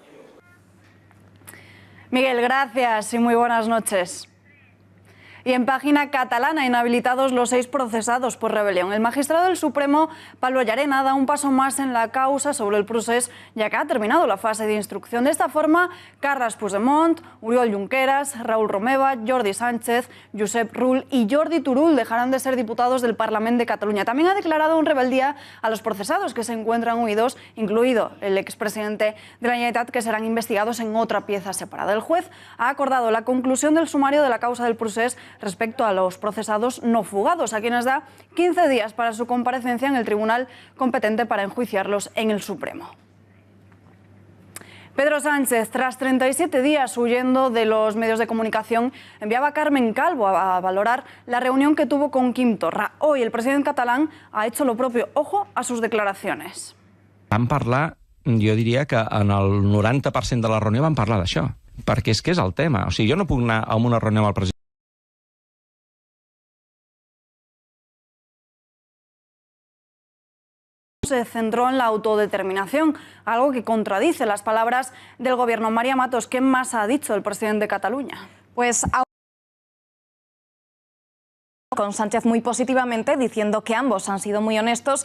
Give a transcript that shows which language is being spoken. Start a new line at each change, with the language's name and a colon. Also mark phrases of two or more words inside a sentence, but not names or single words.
Spanish: Miguel, gracias y muy buenas noches. Y en página catalana, inhabilitados los 6 procesados por rebelión. El magistrado del Supremo, Pablo Llarena, da un paso más en la causa sobre el procés, ya que ha terminado la fase de instrucción. De esta forma, Carles Puigdemont, Oriol Junqueras, Raúl Romeva, Jordi Sánchez, Josep Rull y Jordi Turull dejarán de ser diputados del Parlamento de Cataluña. También ha declarado en rebeldía a los procesados que se encuentran huidos, incluido el expresidente de la Generalitat, que serán investigados en otra pieza separada. El juez ha acordado la conclusión del sumario de la causa del procés respecto a los procesados no fugados, a quienes da 15 días para su comparecencia en el tribunal competente para enjuiciarlos en el Supremo. Pedro Sánchez, tras 37 días huyendo de los medios de comunicación, enviaba a Carmen Calvo a valorar la reunión que tuvo con Quim Torra. Hoy el presidente catalán ha hecho lo propio. Ojo a sus declaraciones.
Catalan: Van parlar, jo diria que en el 90% de la reunió van parlar d'això, perquè és que és el tema. O sigui, jo no puc anar a una reunió amb el president.
Spanish: Se centró en la autodeterminación, algo que contradice las palabras del gobierno. María Matos, ¿qué más ha dicho el presidente de Cataluña? Pues con Sánchez muy positivamente, diciendo que ambos han sido muy honestos.